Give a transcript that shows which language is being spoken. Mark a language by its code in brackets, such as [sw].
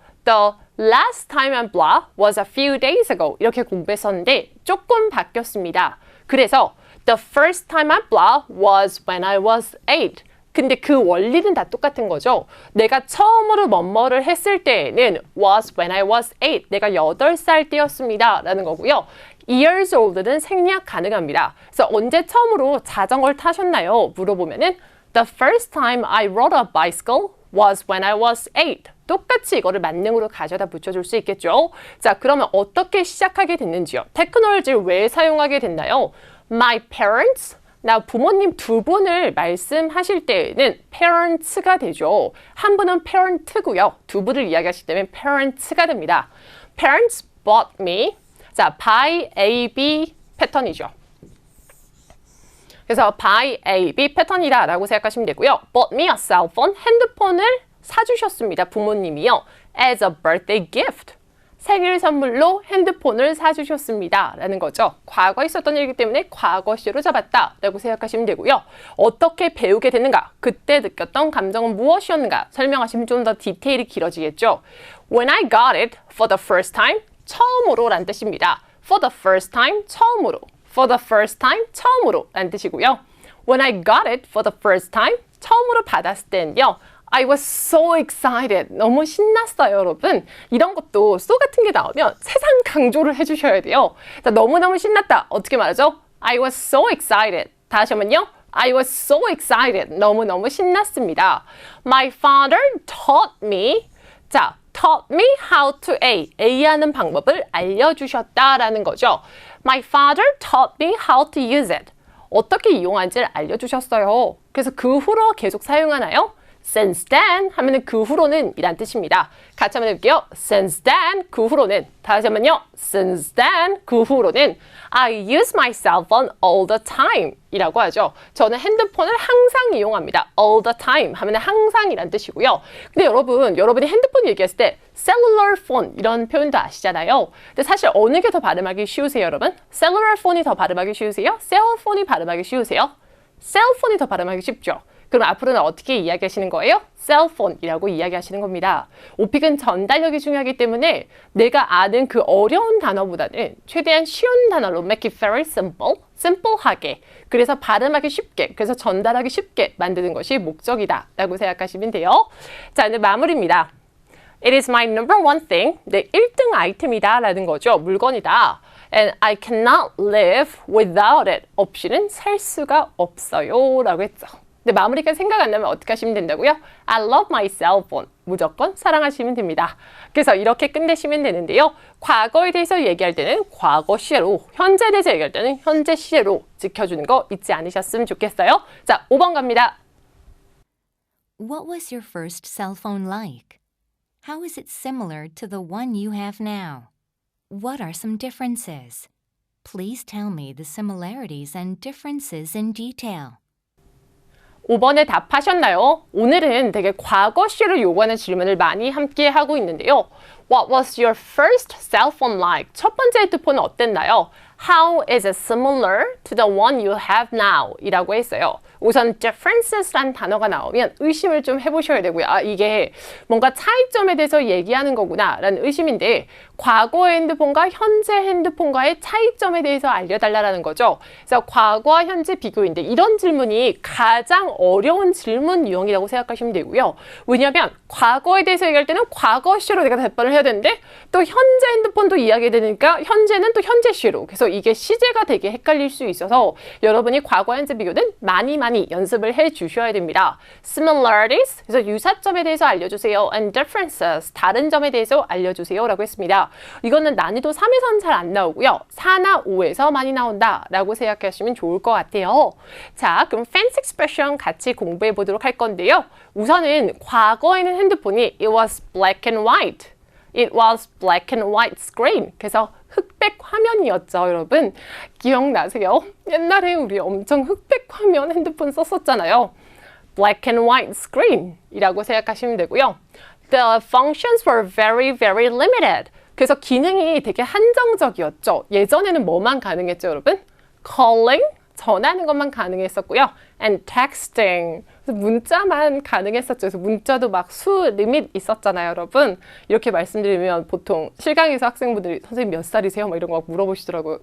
[en] The last time I blah was a few days ago [ko] 이렇게 공부했었는데 조금 바뀌었습니다. 그래서 [en] the first time I blah was when I was 8. [ko] 근데 그 원리는 다 똑같은 거죠. 내가 처음으로 뭐뭐를 했을 때에는 [en] was when I was 8. [ko] 내가 8살 때였습니다. 라는 거고요. years old는 생략 가능합니다. 그래서 언제 처음으로 자전거를 타셨나요? 물어보면은 [en] the first time I rode a bicycle was when I was 8. [ko] 똑같이 이거를 만능으로 가져다 붙여줄 수 있겠죠. 자, 그러면 어떻게 시작하게 됐는지요? 테크놀로지를 왜 사용하게 됐나요? [en] My parents [ko] 나 부모님 두 분을 말씀하실 때에는 parents가 되죠. 한 분은 parent고요. 두 분을 이야기하실 때는 parents가 됩니다. [en] Parents bought me. [ko] 자, buy A, B 패턴이죠. 그래서 buy A, B 패턴이다 라고 생각하시면 되고요. [en] bought me a cell phone. [ko] 핸드폰을 사주셨습니다. 부모님이요. [en] as a birthday gift. [ko] 생일 선물로 핸드폰을 사주셨습니다. 라는 거죠. 과거에 있었던 일이기 때문에 과거시로 잡았다. 라고 생각하시면 되고요. 어떻게 배우게 됐는가? 그때 느꼈던 감정은 무엇이었는가? 설명하시면 좀 더 디테일이 길어지겠죠. [en] When I got it for the first time. [ko] 처음으로 라는 뜻입니다. [en] For the first time. [ko] 처음으로. [en] For the first time. [ko] 처음으로 라는 뜻이고요. [en] When I got it for the first time. [ko] 처음으로 받았을 때는요. [en] I was so excited. [ko] 너무 신났어요, 여러분. 이런 것도 so 같은 게 나오면 세상 강조를 해주셔야 돼요. 자, 너무너무 신났다. 어떻게 말하죠? [en] I was so excited. [ko] 다시 한번요. [en] I was so excited. [ko] 너무너무 신났습니다. [en] My father taught me. 자, taught me how to A. [ko] A하는 방법을 알려주셨다라는 거죠. [en] My father taught me how to use it. [ko] 어떻게 이용하는지를 알려주셨어요. 그래서 그 후로 계속 사용하나요? [en] Since then [ko] 하면은 그 후로는 이란 뜻입니다. 같이 한번 해볼게요. [en] Since then [ko] 그 후로는. 다시 한번요. [en] Since then [ko] 그 후로는 [en] I use my cell phone all the time [ko] 이라고 하죠. 저는 핸드폰을 항상 이용합니다. [en] all the time [ko] 하면은 항상 이란 뜻이고요. 근데 여러분이 핸드폰 얘기했을 때 cellular phone 이런 표현도 아시잖아요. 근데 사실 어느 게 더 발음하기 쉬우세요, 여러분? cellular phone이 더 발음하기 쉬우세요? cell phone이 발음하기 쉬우세요? cell phone이 더 발음하기 쉽죠. 그럼 앞으로는 어떻게 이야기하시는 거예요? 셀폰이라고 이야기하시는 겁니다. 오픽은 전달력이 중요하기 때문에 내가 아는 그 어려운 단어보다는 최대한 쉬운 단어로 [en] make it very simple, [ko] simple하게 그래서 발음하기 쉽게, 그래서 전달하기 쉽게 만드는 것이 목적이다 라고 생각하시면 돼요. 자, 이제 마무리입니다. [en] It is my number one thing. [ko] 내 1등 아이템이다 라는 거죠. 물건이다. [en] And I cannot live without it. [ko] 없이는 살 수가 없어요 라고 했죠. 근데 마무리가 생각 안 나면 어떻게 하시면 된다고요? [en] I love my cell phone. [ko] 무조건 사랑하시면 됩니다. 그래서 이렇게 끝내시면 되는데요. 과거에 대해서 얘기할 때는 과거 시제로, 현재에 대해서 얘기할 때는 현재 시제로 지켜주는 거 잊지 않으셨으면 좋겠어요. 자, 5번 갑니다. [en] What was your first cell phone like? How is it similar to the one you have now? What are some differences? Please tell me the similarities and differences in detail. [ko] 5번에 답하셨나요? 오늘은 되게 과거 시를 요구하는 질문을 많이 함께 하고 있는데요. [en] What was your first cell phone like? [ko] 첫 번째 핸드폰은 어땠나요? [en] How is it similar to the one you have now? [ko] 이라고 했어요. 우선 differences란 단어가 나오면 의심을 좀 해보셔야 되고요. 아, 이게 뭔가 차이점에 대해서 얘기하는 거구나 라는 의심인데 과거의 핸드폰과 현재 핸드폰과의 차이점에 대해서 알려달라는 거죠. 그래서 과거와 현재 비교인데 이런 질문이 가장 어려운 질문 유형이라고 생각하시면 되고요. 왜냐하면 과거에 대해서 얘기할 때는 과거 시로 내가 답변을 해야 되는데 또 현재 핸드폰도 이야기해야 되니까 현재는 또 현재 시로. 그래서 이게 시제가 되게 헷갈릴 수 있어서 여러분이 과거와 현재 비교는 많이 연습을 해 주셔야 됩니다. Similarities, 그래서 유사점에 대해서 알려주세요. [en] And differences, [ko] 다른 점에 대해서 알려주세요. 라고 했습니다. 이거는 난이도 3에서는 잘 안 나오고요. 4나 5에서 많이 나온다 라고 생각하시면 좋을 것 같아요. 자, 그럼 fancy expression 같이 공부해 보도록 할 건데요. 우선은 과거에는 핸드폰이 [en] it was black and white. It was black and white screen. [ko] 그래서 흑백 화면이었죠, 여러분. 기억나세요? 옛날에 우리 엄청 흑백 화면 핸드폰 썼었잖아요. [en] Black and white screen [ko] 이라고 생각하시면 되고요. [en] The functions were very limited. [ko] 그래서 기능이 되게 한정적이었죠. 예전에는 뭐만 가능했죠, 여러분? Calling, 전화하는 것만 가능했었고요. [en] And texting, [ko] 문자만 가능했었죠. 그래서 문자도 막 수 리밋 있었잖아요, 여러분. 이렇게 말씀드리면 보통 실강에서 학생분들이 선생님 몇 살이세요? 막 이런 거 막 물어보시더라고요.